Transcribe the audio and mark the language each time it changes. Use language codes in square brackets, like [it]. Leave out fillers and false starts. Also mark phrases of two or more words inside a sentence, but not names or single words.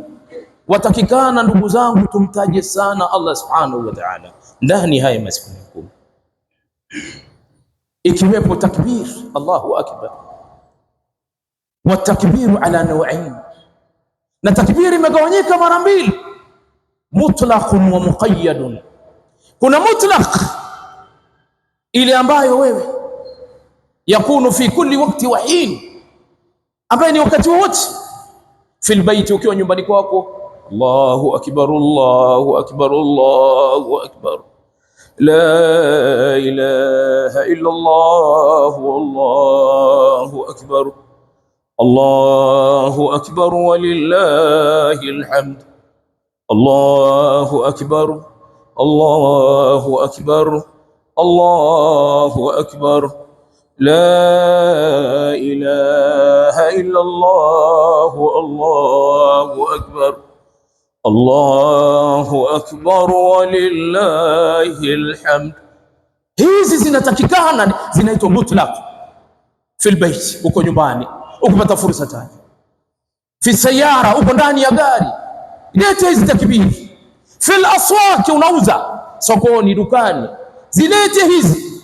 [sw] Watakikana ndugu zangu tumtaje sana Allah [ar] سبحانه وتعالى [sw] ndani haya masiku 10, ikiwepo takbir [ar] الله أكبر, والتكبير على نوعين, [sw] na takbiri imegawanyika mara mbili, [ar] مطلق ومقيد. [sw] Kuna mutlaq, ile ambayo wewe [ar] يكون في كل وقت وحين, [sw] ambayo ni wakati wote. [ar] في البيت, [sw] ukiwa nyumbani kwako, [ar] الله أكبر، الله أكبر، الله أكبر، لا إله إلا الله، الله أكبر، الله أكبر ولله الحمد، الله أكبر، الله أكبر، الله أكبر, لا إله إلا الله، الله أكبر، الله أكبر ولله الحمد. [sw] Hizi zinatakikana, zinaitwa mutlaq. [ar] في البيت, [sw] uko nyumbani ukipata fursa tani, [ar] في السيارة, [sw] uko ndani ya gari, leta hizi takbiri. [ar] في الأسواق, [sw] unauza sokoni, dukani, zilete hizi.